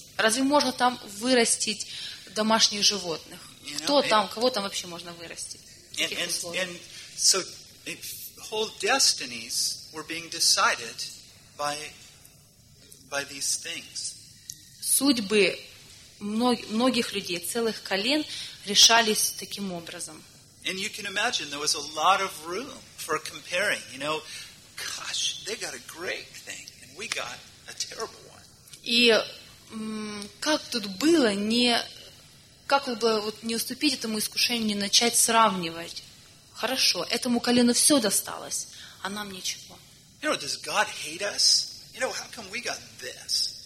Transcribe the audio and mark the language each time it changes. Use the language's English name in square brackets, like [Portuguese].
[Russian] Разве можно там вырастить домашних животных? You know, кто там, кого там вообще можно вырастить? [English] And so whole destinies were being decided by these things. [Russian] Судьбы многих людей, целых колен, решались таким образом. [English] And you can imagine there was a lot of room for comparing. You know, gosh, they got a great thing, and we got a terrible one. [Russian] И как тут было не как бы вот не уступить этому искушению, не начать сравнивать? Хорошо, этому колену все досталось, а нам ничего. [English] You know, does God hate us? You know, how come we got this?